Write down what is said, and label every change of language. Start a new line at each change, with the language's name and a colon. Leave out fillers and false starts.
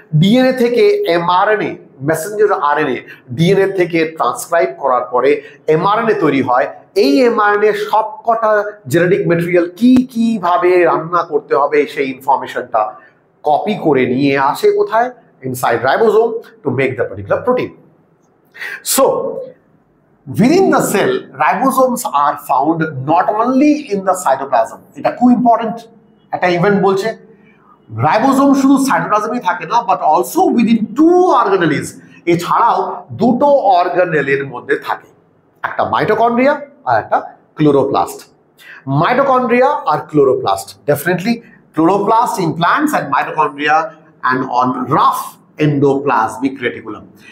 Bangla: DNA থেকে mRNA, Messenger RNA, DNA থেকে transcribe করার পরে এমআরএনএ তৈরি হয়। এই এমআরএনএ সবকটা জেনেটিক মেটেরিয়াল কিভাবে রান্না করতে হবে সেই ইনফরমেশনটা কপি করে নিয়ে আসে কোথায়?
English: Inside ribosome to make the particular protein. So within the cell, ribosomes are found not only in the cytoplasm.
Bangla: এটা খুব ইম্পর্টেন্ট একটা ইভেন্ট বলছে। রাইবোজোম শুধু সাইটোপ্লাজমে থাকে না,
English: But also within 2 organelles.
Bangla: এছাড়াও দুটো অর্গানেলের মধ্যে থাকে, একটা মাইটোকন্ড্রিয়া আর একটা chloroplast. Mitochondria আর chloroplast, definitely chloroplast
English: in plants and mitochondria and on rough
Bangla: endoplasmic reticulum.